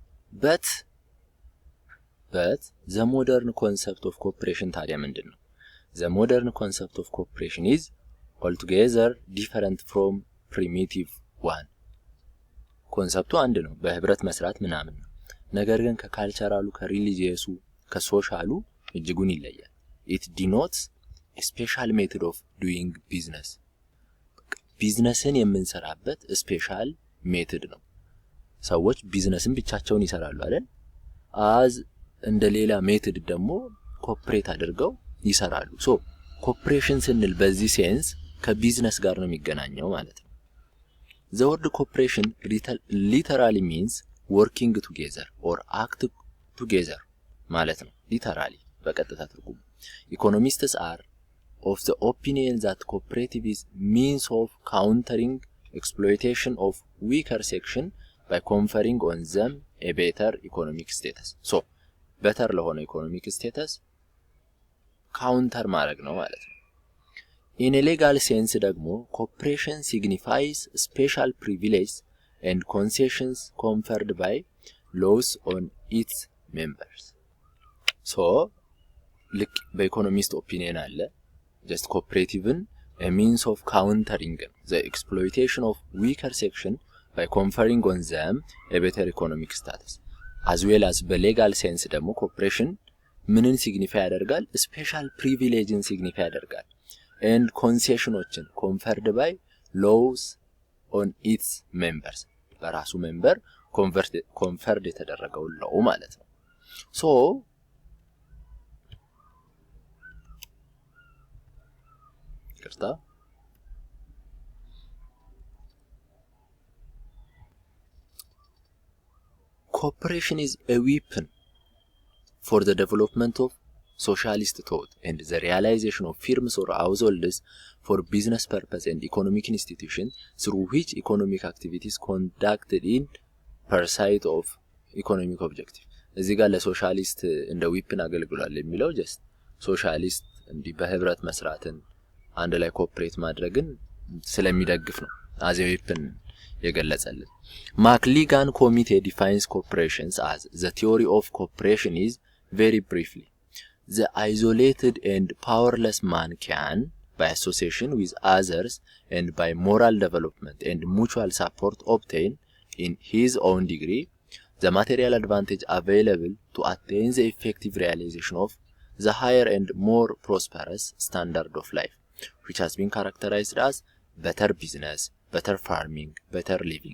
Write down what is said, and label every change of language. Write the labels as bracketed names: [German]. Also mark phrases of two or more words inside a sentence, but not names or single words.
[English] but the modern concept of cooperation [Amharic] ታዲያ ምንድነው? [English] The modern concept of cooperation is altogether different from primitive one. [Amharic] ኮንሰፕቱ አንድ ነው፣ በህብረት መስራት ምናምን ነው። ነገር ግን ከካልቸራሉ ከሪሊጂየሱ ከሶሻሉ እጅጉን ይለያል። [English] it denotes a special method of doing business. [Amharic] ቢዝነስን የምንሰራበት [English] special method [Amharic] ነው። ሰዎች ቢዝነስን ብቻቸውን ይሰራሉ አይደል? አዝ እንደሌላ ሜተድ ደግሞ ኮኦፕሬት አድርገው ይሰራሉ። [English] so cooperation [Amharic] ስንል በዚህ ሴንስ ከቢዝነስ ጋር ነው የሚገናኘው ማለት ነው። [English] The word cooperation literally means working together or act together [Amharic] ማለት ነው። [English] literally [Amharic] በቀጥታ ትርጉሙ [English] economists are of the opinion that cooperative is means of countering exploitation of weaker section by conferring on them a better economic status. So better ለሆነ economic status counter [Amharic] ማድረግ ነው ማለት ነው። [English] In a legal sense ደግሞ cooperation signifies special privileges and concessions conferred by laws on its members. So [Amharic] ልክ በኢኮኖሚስት ኦፒኒየን አለ [English] just cooperative a means of countering the exploitation of weaker section by conferring on them a better economic status. As well as [Amharic] በሌጋል ሴንስ ደግሞ cooperation ምንን ሲግኒፋይ ያደርጋል? ስፔሻል ፕሪቪሌጅን ሲግኒፋይ ያደርጋል [English] and concessionዎችን conferred by laws on its members [Amharic] በራሱ ሜምበር conferred የተደረገው law ማለት ነው። so [English] cooperation is a weapon for the development of socialist thought and the realization of firms or households for business purpose and economic institution through which economic activities conducted in pursuit of economic objective. [Amharic] እዚህ ጋር ለሶሻሊስት እንደ ዊፕን አገልግሏል የሚለው just ሶሻሊስት እንዲህ በህብረት መስራትን አንድ ላይ ኮኦፕሬት ማድረግን ስለሚደግፍ ነው [English] as a weapon የገለጸልን። McLegan Committee defines cooperation as the theory of cooperation is very briefly the isolated and powerless man can by association with others and by moral development and mutual support obtain in his own degree the material advantage available to attain the effective realization of the higher and more prosperous standard of life which has been characterized as better business, better farming, better living.